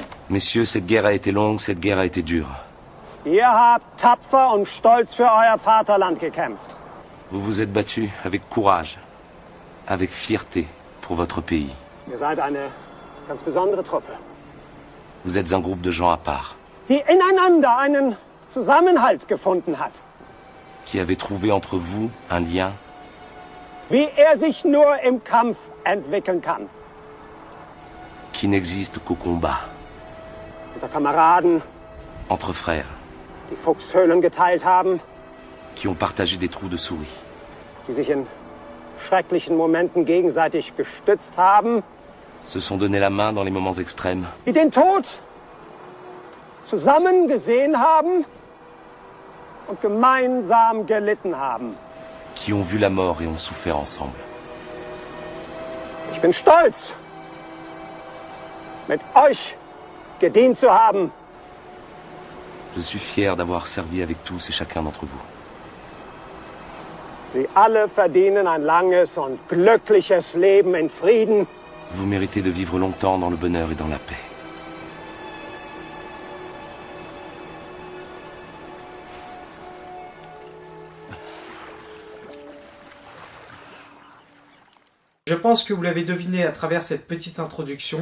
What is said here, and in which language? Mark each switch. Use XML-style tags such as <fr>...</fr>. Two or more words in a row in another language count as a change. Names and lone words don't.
<fr>Messieurs, cette guerre a été longue, cette guerre a été dure.</fr> <de>Ihr habt tapfer und stolz für euer Vaterland gekämpft.</de> <fr>Vous vous êtes battus avec courage, avec fierté pour votre pays.</fr> <de>Ihr seid eine ganz besondere Truppe.</de> <fr>Vous êtes un groupe de gens à part.</fr> <de>Die ineinander einen Zusammenhalt gefunden hat.</de> <fr>Qui avez trouvé entre vous un lien.</fr> <de>Wie sich nur im Kampf entwickeln kann.</de> <fr>Qui n'existe qu'au combat.</fr> <de>Unter Kameraden.</de> <fr>Entre frères.</fr> <de>Die Fuchshöhlen geteilt haben.</de> <fr>Qui ont partagé des trous de souris.</fr> <de>Die sich in schrecklichen Momenten gegenseitig gestützt haben.</de> <fr>Se sont donné la main dans les moments extrêmes.</fr> <de>Die den Tod zusammen gesehen haben und gemeinsam gelitten haben.</de> <fr>Qui ont vu la mort et ont souffert ensemble.</fr> <de>Ich bin stolz, mit euch gedient zu haben.</de> <fr>Je suis fier d'avoir servi avec tous et chacun d'entre vous.</fr> <de>Sie alle verdienen ein langes und glückliches Leben in Frieden.</de> <fr>Vous méritez de vivre longtemps dans le bonheur et dans la paix. Je pense que vous l'avez deviné à travers cette petite introduction.</fr>